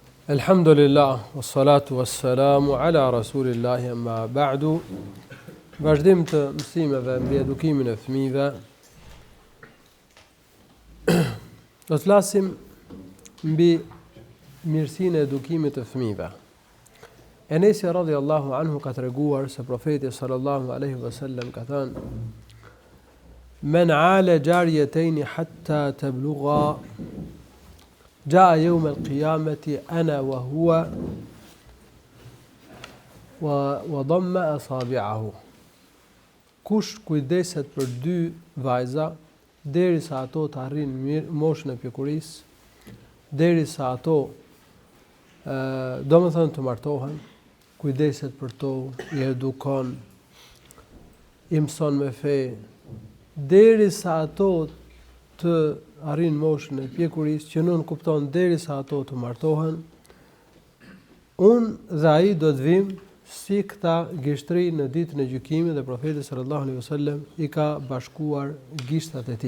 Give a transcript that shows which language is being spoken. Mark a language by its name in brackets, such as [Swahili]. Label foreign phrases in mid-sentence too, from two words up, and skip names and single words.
[Arabic] الحمد لله والصلاة والسلام على رسول الله أما بعد. [Albanian] Vazhdim të mësimeve mbi edukimin e fëmijëve. Do të flasim mbi mirësinë e edukimit të fëmijëve. Enesi [Arabic] رضي الله عنه [Albanian] ka treguar se profeti [Arabic] صلى الله عليه وسلم [Albanian] ka thënë: [Arabic] "من عال جاريتين حتى تبلغا جاء يوم القيامة أنا وهو وضم أصابعه." [Albanian] Kush kujdeset për dy vajza derisa ato të arrijnë moshën e pjekurisë, derisa ato domethënë të martohen, kujdeset për to, i edukon, i mëson me fe, derisa ato të arrin moshën e pjekurisë, që nuk kupton derisa ato të martohen, unë dhe ai do të vim si këta gishtri në ditën e gjykimit, dhe profeti [Arabic] صلى الله عليه وسلم [Albanian] i ka bashkuar gishtat e tij.